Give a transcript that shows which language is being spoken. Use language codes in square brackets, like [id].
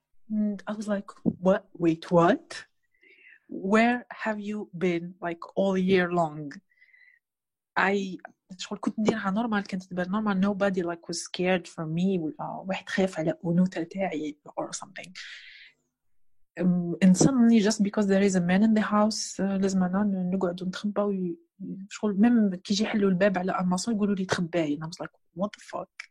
[en] and I was like what where have you been like all year long. [ar] شغل كنت نديرها نورمال كانت تبان نورمال. [en] nobody like was scared for me [ar] ولا واحد خاف على أنوثة تاعي [en] or something. and suddenly just because there is a man in the house [ar] لازم أنا نقعد ونتخبى شغل ميم كي يجي يحلوا الباب على أمازون يقولوا لي تخباي. [en] and I was like what the fuck.